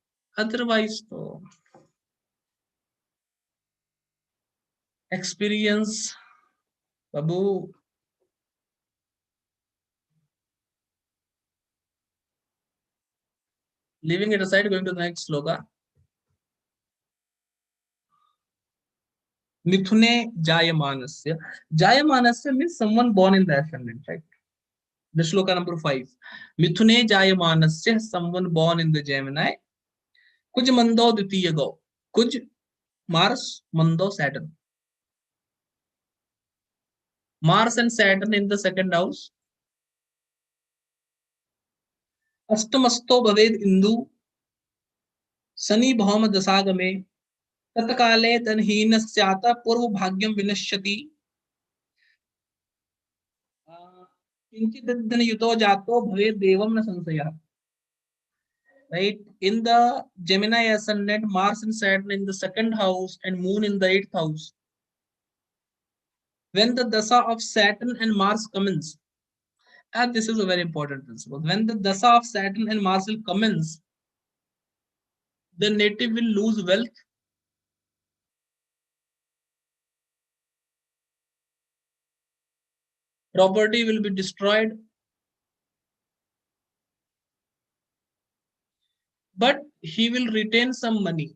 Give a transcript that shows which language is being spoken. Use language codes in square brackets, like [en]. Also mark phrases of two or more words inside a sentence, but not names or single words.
[en] Otherwise, तो experience, Babu. Leaving it aside, going to the next sloka. [sa] मिथुने जायमानस्य. [en] Jayamanasya means someone born in the ascendant, right? The shloka number 5. [sa] मिथुने जायमानस्य, [en] someone born in the Gemini. [sa] कुज मन्दो द्वितीयगो कुज Mars, Mando Saturn. [en] Mars and Saturn in the second house. [sa] अष्टमस्थो भवेद् इन्दु. शनि भौम दशागमे. तत्काले तन्हीनस्याता पूर्व भाग्यम विनश्यति किंचिदधन युतो जातो भवेद देवम न संशयः. [en] Right, in the Gemini ascendant, Mars and Saturn in the second house and Moon in the 8th house. When the dasa of Saturn and Mars commence, and this is a very important principle, when the dasa of Saturn and Mars will commence, the native will lose wealth, property will be destroyed, but he will retain some money.